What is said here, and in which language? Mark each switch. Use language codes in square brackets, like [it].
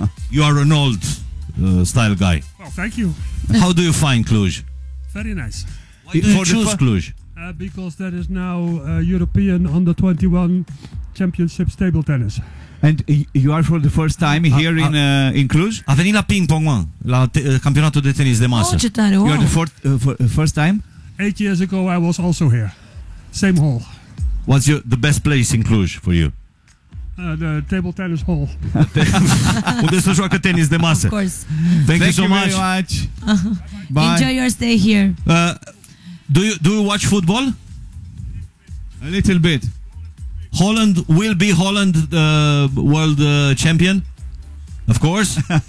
[en] You are an old style guy. Well, thank you. How do you find Cluj? Very nice. Why do you choose Cluj? Because there is now European Under 21 Championships table tennis. And you are for the first time here in Cluj? [ro] A venit la ping pong, la campionatul de tenis de masă. Oh, ce tare, wow. [en] You are the first time? 8 years ago I was also here. Same hall. What's the best place in Cluj for you? The table tennis hall. [ro] Unde se joacă tenis de masă. [en] Of course. Thank you so much. Bye. Enjoy your stay here. Do you watch football? A little bit. Holland will be world champion? Of course.